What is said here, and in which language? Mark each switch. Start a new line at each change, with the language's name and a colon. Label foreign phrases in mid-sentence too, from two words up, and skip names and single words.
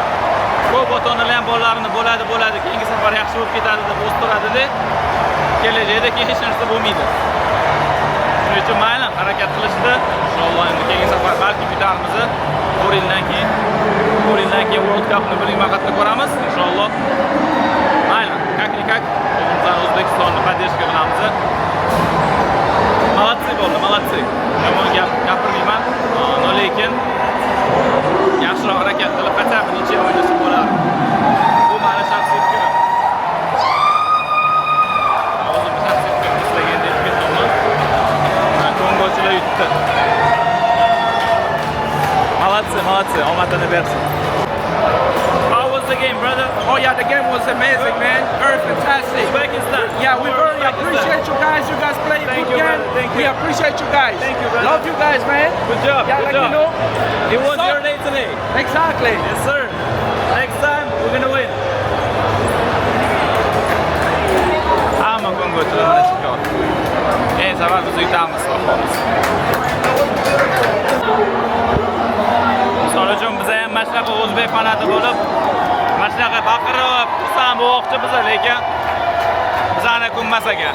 Uzbek: Ko'p ota-onalar ham bolalarini bo'ladi, keyingi safar yaxshi bo'lib ketadi deb o'stiradi-da. Kelajakda keyin hech narsa bo'lmaydi. Shuning uchun mayli harakat qilishdi. Inshaalloh endi keyingi safar balki yutarmiz. 4 yildan keyin World Cup'ni birinchi marta ko'ramiz inshaalloh. Mayli, как-никак O'zbekistonni поддержка qilamiz. Молодцы. Yomon gapirmayman. Lekin yaxshiroq harakat qilib qachon necha o'ynashib bo'lardi. Bu meni shaxsiy fikrim. O'zim shaxsiy fikrim islagandek ketaman. Kongochilar yutdi. Молодцы. Omadini bersin.
English: How was the game, brother? Oh yeah, the game was amazing, man. Very fantastic. Uzbekistan. Yeah, we really appreciate you guys. You guys played Thank good you, game. brother. Thank We you. appreciate you guys. Thank you, brother. Love you guys, man. Good job. Yeah, Good like job. you know. It was So- your day today. Exactly. Yes, sir. Next time we're gonna win.
Uzbek: Hamma kongochilar mana shu kor. Eng safar biz yutamiz, xohlamiz. Misol uchun biz ham mana shunaqa o'zbek fanati bo'lib, mana shunaqa baqirib, xursand bo'lmoqchi biz, lekin bizani ko'nmas ekan.